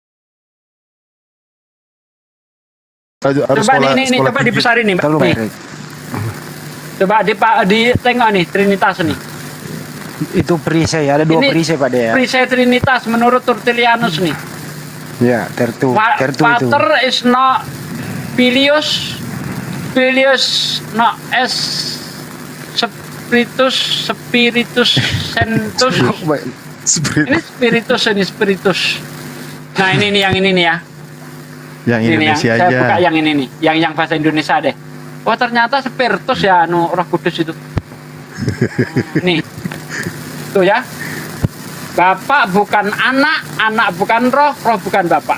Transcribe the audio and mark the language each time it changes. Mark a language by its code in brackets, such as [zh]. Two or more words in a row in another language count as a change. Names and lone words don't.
[id] Coba ini coba tinggi. dibesarin nih, Mbak. Terlalu Nih, baik. coba di tengok nih Trinitas nih. Itu perisai, ada dua Ini perisai Pak ya. Perisai Trinitas menurut Tertullianus nih. Ya, tertu itu. [la] Pater is not Filius, Filius not es Spiritus, Spiritus Sanctus. [id] Ini Spiritus. Nah ini nih yang ini nih ya. Yang Ini yang Indonesia saya aja. buka yang ini nih, yang bahasa Indonesia deh. Oh ternyata Spiritus ya, Roh Kudus itu. Nih, tuh ya. Bapak bukan anak, anak bukan roh, roh bukan bapak.